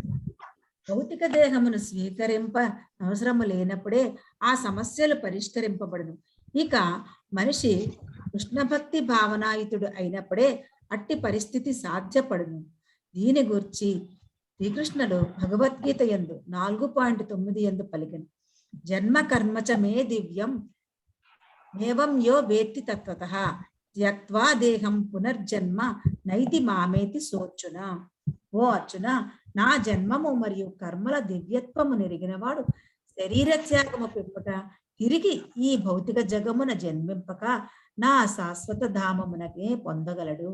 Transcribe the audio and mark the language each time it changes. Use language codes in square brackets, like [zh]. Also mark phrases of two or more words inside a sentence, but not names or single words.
[te] భౌతిక దేహమును స్వీకరింప అవసరము లేనప్పుడే ఆ సమస్యలు పరిష్కరింపబడును. ఇక మనిషి కృష్ణభక్తి భావనాయుతుడు అయినప్పుడే అట్టి పరిస్థితి సాధ్యపడును. దీని గురించి శ్రీకృష్ణుడు భగవద్గీత యందు 4.9 యందు పలికెను. [sa] జన్మ కర్మచ మే దివ్యం ఏవం యో వేత్తి తత్వతః త్యక్త్వా దేహం పునర్జన్మ నైతి మామేతి సోర్చున. [te] ఓ అర్జున, నా జన్మము మరియు కర్మల దివ్యత్వము నెరిగినవాడు శరీర త్యాగము పిమ్మట తిరిగి ఈ భౌతిక జగమున జన్మింపక నా శాశ్వత ధామమునకే పొందగలడు.